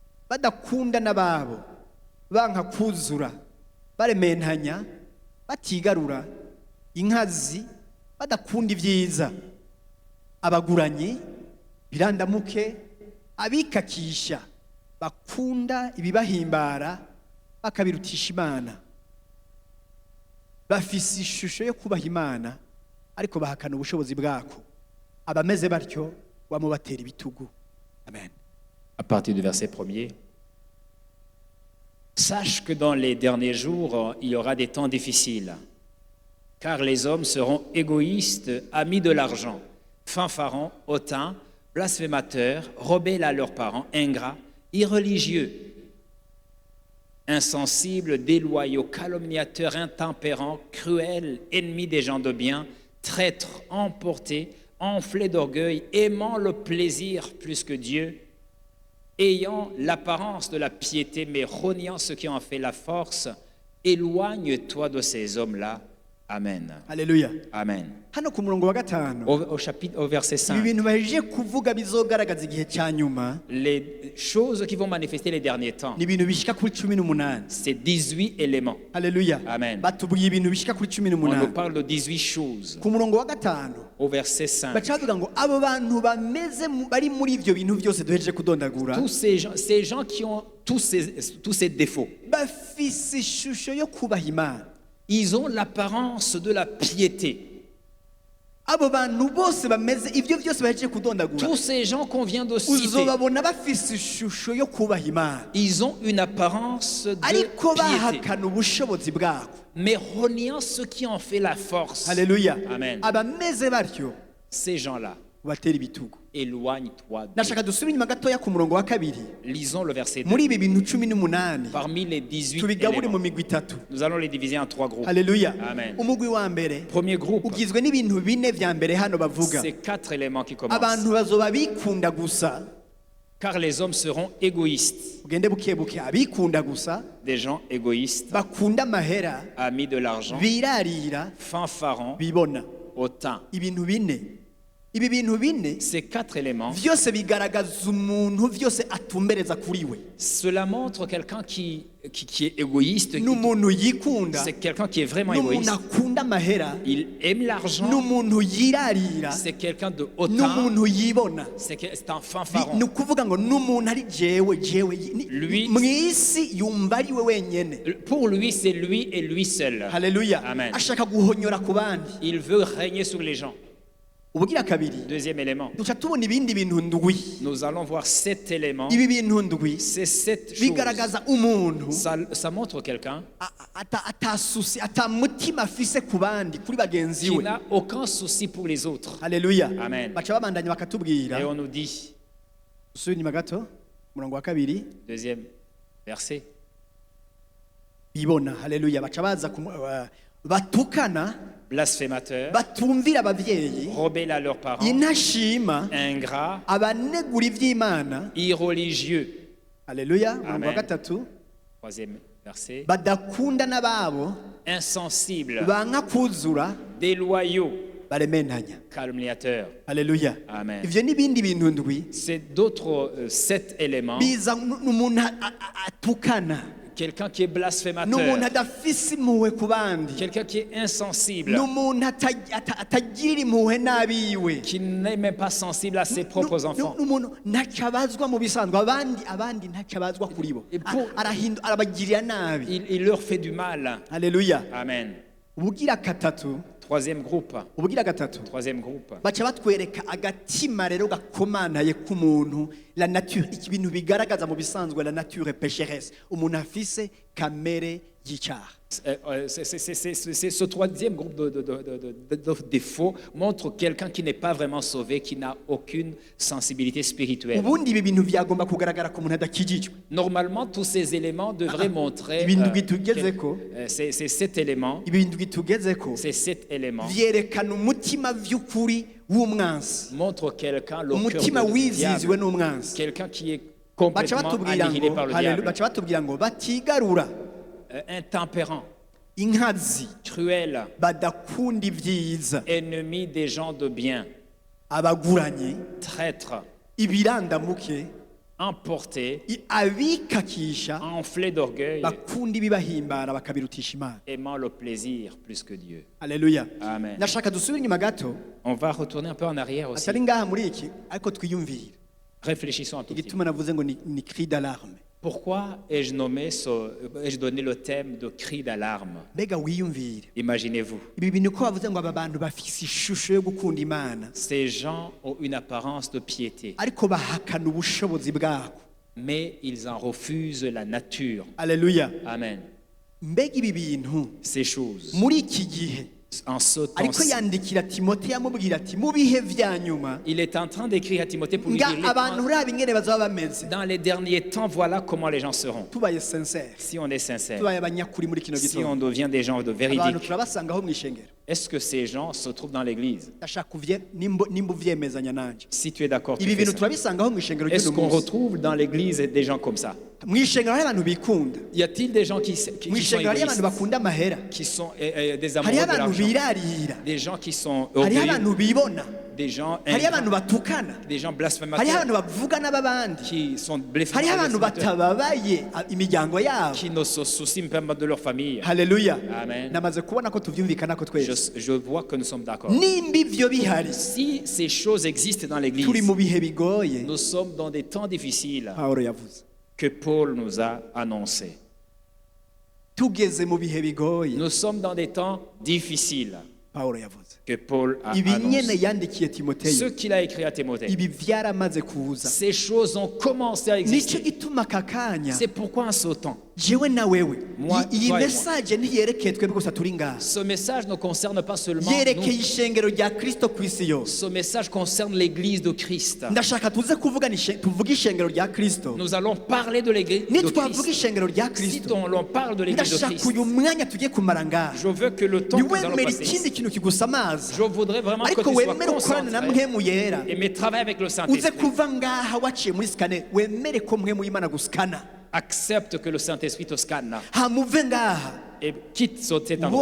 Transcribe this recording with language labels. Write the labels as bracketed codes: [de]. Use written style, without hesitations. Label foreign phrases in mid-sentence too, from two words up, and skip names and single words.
[rn] badakunda n'ababo banka kuzura barementanya batigarura inkazi badakunda ibyiza abaguranyi birandamuke abikakisha bakunda ibibahimbara bakabirutisha Imana bafise ishusho yo kubaha Imana ariko bahakana ubushobozi bwako abameze batyo wamubatera ibitugu. Amen. [fr] À partir du verset 1er. Sache que dans les derniers jours, il y aura des temps difficiles, car les hommes seront égoïstes, amis de l'argent, fanfarons, hautains, blasphémateurs, rebelles à leurs parents, ingrats, irreligieux, insensibles, déloyaux, calomniateurs, intempérants, cruels, ennemis des gens de bien, traîtres, emportés, enflés d'orgueil, aimant le plaisir plus que Dieu, ayant l'apparence de la piété, mais reniant ceux qui ont fait la force. Éloigne-toi de ces hommes-là. Amen. Haleluya. Amen. [rn] Hano ku murongo wa gatanu [fr] Au verset 5, [rn] ibi bintu baje kuvuga bizogaragaza igihe cya nyuma [fr] les choses qui vont manifester les derniers temps, [rn] ni ibintu bishika kuri 18. [fr] c'est 18 éléments. Haleluya. Amen. [rn] Batubwiye ibintu bishika kuri [fr] On nous 18. parle de 18 choses. [rn] Ku murongo wa gatanu [fr] Au verset 5, [rn] baca bavuga ngo abo bantu bameze bari muri ivyo bintu byose duhejeje kudondagura [fr] tous ces gens qui ont tous ces défauts, [rn] bafise ishusho yo kubaha Imana. [fr] ils ont l'apparence de la piété. [rn] Abo bantu bose bameze ivyo byose bahejeje kudondagura [fr] Tous ces gens qu'on vient de citer, [rn] uzobabona bafise ishusho yo kubaha Imana [fr] ils ont une apparence de [rn] ariko [fr] piété, [rn] bahakana ubushobozi bwako. [fr] mais reniant ceux qui ont fait la force. Haleluya. Amen. [rn] Abameze batyo [fr] Ces gens-là, [rn] batera ibitugu. [fr] éloigne-toi d'eux. [rn] Nashaka dusubire inyuma gatoya ku murongo wa kabiri [fr] Lisons le verset 2. [rn] muri ibi bintu 18 [fr] Parmi les 18 [rn] tubigabure mu [fr] éléments, [rn] migwi itatu. [fr] nous allons les diviser en 3 groupes. Haleluya. Amen. [rn] Umugwi wa mbere [fr] Premier groupe, [rn] ugizwe n'ibintu bine vya mbere hano bavuga. [fr] c'est 4 éléments qui commencent. [rn] Abantu bazoba bikunda gusa, [fr] Car les hommes seront égoïstes, [rn] ugende buke buke, abikunda gusa, [fr] des gens égoïstes, [rn] bakunda amahera, [fr] amis de l'argent, [rn] birarira, [fr] fanfarons, [rn] bibona. [fr] hautains. [rn] Ibintu bine. Ibi bintu bine [fr] Ces 4 éléments, [rn] vyose bigaragaza umuntu vyose atumbereza kuri we. [fr] cela montre quelqu'un qui est égoïste, [rn] N'umuntu yikunda, [fr] c'est quelqu'un qui est vraiment [rn] n'umuntu [fr] égoïste. [rn] akunda amahera, [fr] Il aime l'argent, [rn] n'umuntu yirarira, [fr] c'est quelqu'un de hautain, [rn] n'umuntu yibona. [fr] c'est un fanfaron. [rn] Ni ukuvuga ngo n'umuntu ari jewe [fr] Lui- [rn] mw'isi yumva ari we wenyene. [fr] Pour lui, c'est lui et lui seul. Haleluya. Amen. [rn] Ashaka guhonyora ku bandi. [fr] Il veut régner sur les gens. [rn] Ubugira kabiri [fr] Deuxième élément, [rn] duca tubona ibindi bintu ndwi. [fr] nous allons voir 7 éléments. [rn] Ibi bintu ndwi [fr] Ces 7 choses, [rn] bigaragaza umuntu [fr] ça montre quelqu'un [rn] atasusi atamutima afise ku bandi kuri bagenzi [fr] qui [rn] we. [fr] n'a aucun souci pour les autres. Haleluya. Amen. [rn] Baca babandanya bakatubwira [fr] Et on nous dit, [rn] usubira inyuma gato umurongo wa kabiri [fr] deuxième verset, [rn] bibona. Haleluya. Baca baza batukana, [fr] blasphémateurs, [rn] batumvira abavyeyi, [fr] rebelles à leurs parents, [rn] inashima, [fr] ingrats, [rn] abanegura ivy'Imana. [fr] irreligieux. [rn] Haleluya. Umurongo wa [fr] Amen. [rn] gatatu [fr] Troisième verset, [rn] badakunda n'ababo, [fr] insensibles, [rn] banka kuzura, [fr] déloyaux, [rn] barementanya. [fr] calomniateurs. Haleluya. Amen. [rn] Ivyo n'ibindi bintu ndwi [fr] C'est d'autres 7 éléments. [rn] biza n'umuntu atukana, [fr] Quelqu'un qui est [rn] n'umuntu [fr] blasphémateur, [rn] adafise impuhwe ku bandi, [fr] quelqu'un qui est insensible, [rn] n'umuntu atagirira impuhwe n'abiwe, [fr] qui n'est même pas sensible à ses propres enfants. [rn] n'umuntu ntacyo abazwa mu bisanzwe, abandi ntacyo abazwa kuri bo. [fr] Et pour- [rn] Arabagirira nabi. [fr] Il leur fait du mal. Haleluya. Amen. [rn] Ubugira gatatu [fr] Troisième groupe. Troisième groupe. [rn] baca batwereka agatima rero gakomanaye k'umuntu, [fr] la nature, [rn] ibintu bigaragaza mu bisanzwe [fr] la nature pécheresse, [rn] umuntu afise kamere y'icyaha. [fr] Ce troisième groupe de défauts montre quelqu'un qui n'est pas vraiment sauvé, qui n'a aucune sensibilité spirituelle. [rn] Ubundi ibi bintu byagomba kugaragara ku muntu adakijijwe. [fr] Normalement, tous ces éléments devraient montrer [rn] Ibintu bitugezeko. [fr] ces 7 éléments. [rn] Ibintu bitugezeko [fr] Ces 7 éléments [rn] vyerekana umutima vy'ukuri w'umwansi, [fr] montrent quelqu'un, le [rn] umutima [fr] cœur du [rn] wiziziwe [fr] diable, [rn] n'umwansi. [fr] quelqu'un qui est [rn] Baca [fr] complètement [rn] batubwira [fr] annihilé [rn] ngo [fr] par le [rn] haleluya, [fr] diable, [rn] baca batubwira ngo batigarura, [fr] intempérant, [rn] inkazi, [fr] cruel, [rn] badakunda ibyiza, [fr] ennemi des gens de bien, [rn] abaguranye, [fr] traître, [rn] ibirandamuke, [fr] emportés, [rn] abikakisha [fr] enflés d'orgueil, [rn] bakunda ibibahimbara bakabirutisha Imana. [fr] aimant le plaisir plus que Dieu. Haleluya. Amen. [rn] Nashaka dusubire inyuma gato [fr] On va retourner un peu en arrière aussi. [rn] atari ngaha muri iki ariko twiyumvire [fr] Réfléchissons un tout petit peu. [rn] igituma navuze ngo ni [fr] cri d'alarme. Pourquoi ai-je donné le thème de cri d'alarme? [rn] Mbega wiyumvire [fr] Imaginez-vous, [rn] ibi bintu ko bavuze ngo aba bantu bafise ishusho yo gukunda Imana [fr] ces gens ont une apparence de piété, [rn] ariko bahakana ubushobozi bwako. [fr] mais ils en refusent la nature. Haleluya. Amen. [rn] Mbega ibi bintu [fr] Ces choses, [rn] muri iki gihe [fr] en ce [rn] ariko [fr] temps, [rn] yandikira Timoteyo amubwira ati mu bihe vya nyuma [fr] il est en train d'écrire à Timothée pour lui [rn] nga [fr] dire [rn] abantu uraba ingene bazaba bameze. [fr] dans les derniers temps, voilà comment les gens seront. [rn] Tubaye sincere, [fr] Si on est sincère, [rn] tubaye abanyakuri muri kino [fr] si on [rn] gitondo, [fr] devient des gens de [rn] abantu [fr] véridique, [rn] turabasangaho mu ishengero. [fr] est-ce que ces gens se trouvent dans l'église? [rn] Ndashaka nimba uvyemezanya nanje. [fr] Si tu es d'accord, tu [rn] Ibi [fr] fais [rn] bintu [fr] ça. [rn] turabisangaho mu ishengero [fr] Est-ce [rn] ry'uno [fr] qu'on [rn] munsi. [fr] retrouve dans l'église des gens comme ça? [rn] Mu ishengero hari abantu bikunda, [fr] Y a-t-il des gens qui [rn] mu [fr] sont [rn] ishengero hari abantu [fr] égoïstes, [rn] bakunda amahera, [fr] qui sont des amoureux [rn] hariho [fr] de [rn] abantu [fr] l'argent, [rn] birarira, [fr] des gens qui sont [rn] hariho [fr] orgueilleux, [rn] abantu bibona, [fr] des gens [rn] hariho abantu [fr] ingrats, [rn] batukana, [fr] des gens [rn] hariho [fr] blasphémateurs, [rn] abantu bavuga n'ababandi, [fr] qui sont [rn] hariho abantu [fr] blasphémateurs, [rn] batababaye imiryango yabo. [fr] qui ne se soucient même pas de leur famille. Haleluya. Amen. [rn] Namaze kubona ko tuvyumvikanako twese. [fr] Je vois que nous sommes d'accord. [rn] Nimba ivyo bihari, [fr] Si ces choses existent dans l'église, [rn] turi mu bihe bigoye. [fr] nous sommes dans des temps difficiles [rn] Pawulo yavuze. [fr] que Paul nous a annoncés. [rn] Tugeze mu bihe bigoye. [fr] Nous sommes dans des temps difficiles [rn] Pawulo yavuze. [fr] que Paul a [rn] Ibi nyene [fr] annoncés. [rn] yandikiye [fr] Ce [rn] Timoteyo. [fr] qu'il a écrit à Timothée, [rn] Ibi vyaramaze kuza. [fr] ces choses ont commencé à [rn] Nico [fr] exister. [rn] gituma aka kanya [fr] C'est pourquoi en ce temps, [rn] jewe na wewe [fr] Moi, [rn] iyi [fr] toi et moi. [rn] message ntiyerekeye twebwe gusa turi ngaha, [fr] ce message ne concerne pas seulement [rn] yerekeye [fr] nous. [rn] ishengero rya Kristo ku isi yose. [fr] Ce message concerne l'église de Christ. [rn] Ndashaka tuze tuvuge ishengero rya Kristo. [fr] Nous allons parler de l'église de [rn] Nitwavuga [fr] Christ. [rn] ishengero rya [fr] Si [rn] Kristo, [fr] on parle de l'église de [rn] ndashaka [fr] Christ, [rn] uyu mwanya tugiye kumara ngaha [fr] je veux que le temps que nous allons [rn] ntiwemere [fr] passer [rn] ikindi [fr] ici, [rn] kintu kigusamaza, [fr] je voudrais vraiment que [rn] ariko [fr] tu sois [rn] wemere ukorane na [fr] concentré [rn] mpwemu yera, [fr] et mais travaille avec le [rn] uze [fr] Saint-Esprit. [rn] kuva ngaha waciye muri sikane, wemere ko mpwemu y'Imana gusikana, [fr] Accepte que le Saint-Esprit te scanne [rn] hamuve ngaha [fr] et quitte cet endroit